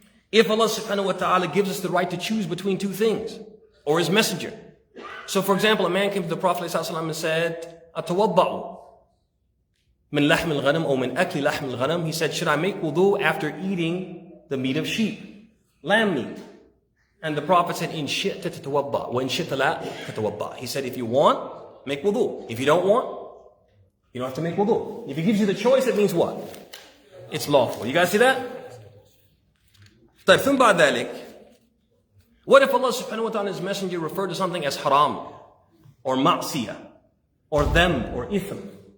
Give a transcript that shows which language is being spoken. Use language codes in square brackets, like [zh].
[en] If Allah subhanahu wa ta'ala gives us the right to choose between two things, or His Messenger. So for example, a man came to the Prophet ﷺ and said, [ar] أَتَوَضَّعُ مِنْ لَحْمِ الْغَنَمِ [en] or [ar] مِنْ أَكْلِ لَحْمِ الْغَنَمِ. [en] He said, should I make wudu after eating the meat of sheep, lamb meat? And the Prophet said, [ar] إِنْ شِئْتَ تَتَوَضَّعُ وَإِنْ شِئْتَ لَا تَتَوَضَّعُ. [en] He said, if you want, make wudu. If you don't want, you don't have to make wudu. If He gives you the choice, it means what? It's lawful. You guys see that? [ar] طيب ثم بعد ذلك, [en] what if Allah subhanahu wa ta'ala and His Messenger refer to something as haram, or ma'siyah, or them, or ithm?